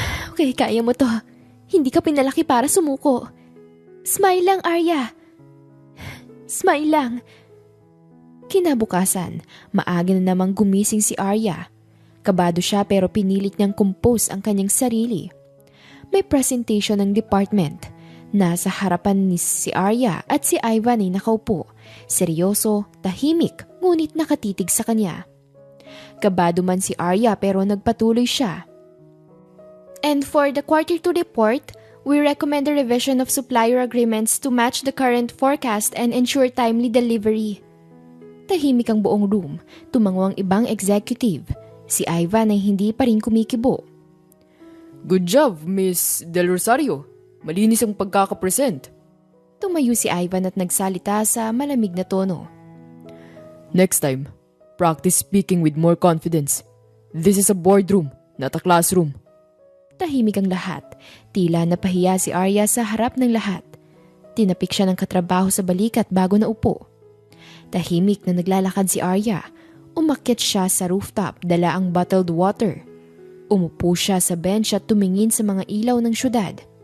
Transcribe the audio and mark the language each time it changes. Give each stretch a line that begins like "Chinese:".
Filipino: "Okay, kaya mo to. Hindi ka pinalaki para sumuko. Smile lang, Arya. Smile lang." Kinabukasan, maaga na namang gumising si Arya. Kabado siya pero pinilit niyang compose ang kanyang sarili. May presentation ng department. Nasa harapan ni si Arya at si Ivan ay nakaupo. Seryoso, tahimik, ngunit nakatitig sa kanya. Kabado man si Arya pero nagpatuloy siya.
English: And for the quarter 2 report, we recommend the revision of supplier agreements to match the current forecast and ensure timely delivery.
Filipino: Tahimik ang buong room, tumango ang ibang executive. Si Ivan ay hindi pa rin kumikibo.
English: Good job, Miss Del Rosario.
Filipino: Malinis ang pagkakapresent. Tumayo si Ivan at nagsalita sa malamig na tono.
English: Next time, practice speaking with more confidence. This is a boardroom, not a classroom.
Filipino: Tahimik ang lahat. Tila napahiya si Arya sa harap ng lahat. Tinapik siya ng katrabaho sa balikat bago naupo. Tahimik na naglalakad si Arya. Umakyat siya sa rooftop, dala ang bottled water. Umupo siya sa bench at tumingin sa mga ilaw ng syudad.